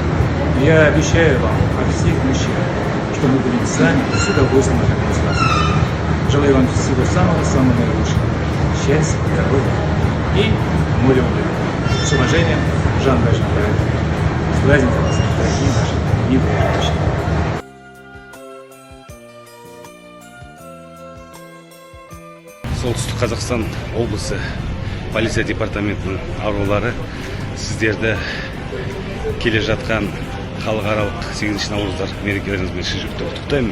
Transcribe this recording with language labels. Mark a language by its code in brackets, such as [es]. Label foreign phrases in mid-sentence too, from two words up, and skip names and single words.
[ru] Я обещаю вам от всех мужчин, что мы будем с вами с удовольствием находиться вас. Желаю вам всего самого наилучшего. Счастья, здоровья и море улыбок. С уважением, Жан Бажанбаев. С праздником вас, дорогие наши милые женщины. [kk] Солтүстік Қазақстан облысы полиция департаментінің арулары сіздерді келе жатқан халықаралық 8 наурыздар мерекелеріңізбен шын жүректен құттықтаймын.